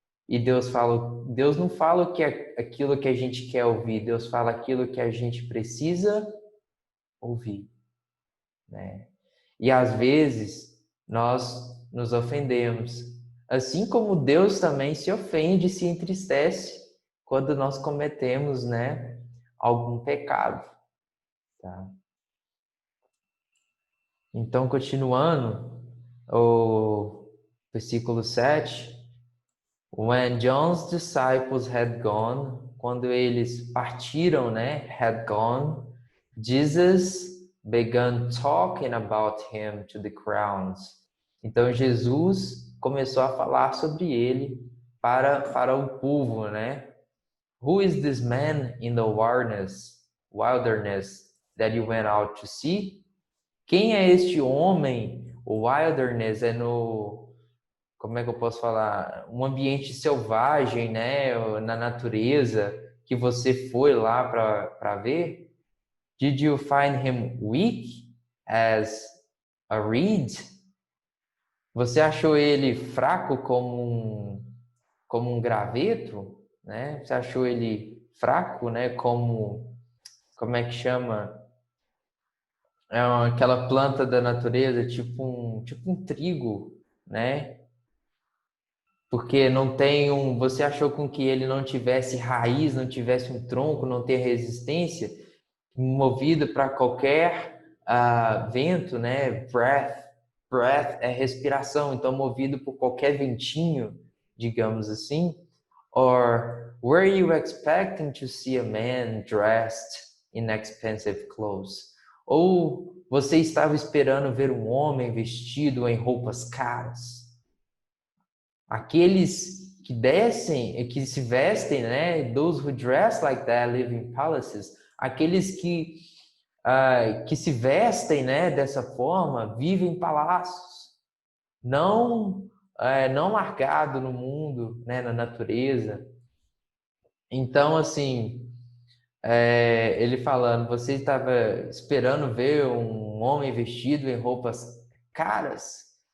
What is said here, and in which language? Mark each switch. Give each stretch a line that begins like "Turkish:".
Portuguese: E Deus não fala que é aquilo que a gente quer ouvir, Deus fala aquilo que a gente precisa ouvir, né? E às vezes nós nos ofendemos, assim como Deus também se ofende, se entristece quando nós cometemos, né, algum pecado, tá? Então, continuando, o versículo 7,
English: When John's disciples had gone,
Portuguese: quando eles partiram, né,
English: had gone, Jesus began talking about him to the crowds.
Portuguese: Então Jesus começou a falar sobre ele para o povo, né?
English: Who is this man in the wilderness that you went out to see?
Portuguese: Quem é este homem? O wilderness é como é que eu posso falar? Um ambiente selvagem, né? Na natureza, que você foi lá para ver?
English: Did you find him weak as a reed?
Portuguese: Você achou ele fraco como um graveto, né? Você achou ele fraco, né? Como é que chama? Aquela planta da natureza, tipo um trigo, né? Porque não tem você achou com que ele não tivesse raiz, não tivesse um tronco, não ter resistência, movido para qualquer vento, né? Breath é respiração, então movido por qualquer ventinho, digamos assim.
English: Or were you expecting to see a man dressed in expensive clothes?
Portuguese: Ou você estava esperando ver um homem vestido em roupas caras? Aqueles que se vestem, né?
English: Those who dress like that live in palaces.
Portuguese: Aqueles que se vestem, né? Dessa forma, vivem em palácios, não largado no mundo, né? Na natureza. Então, assim, ele falando, você estava esperando ver um homem vestido em roupas caras?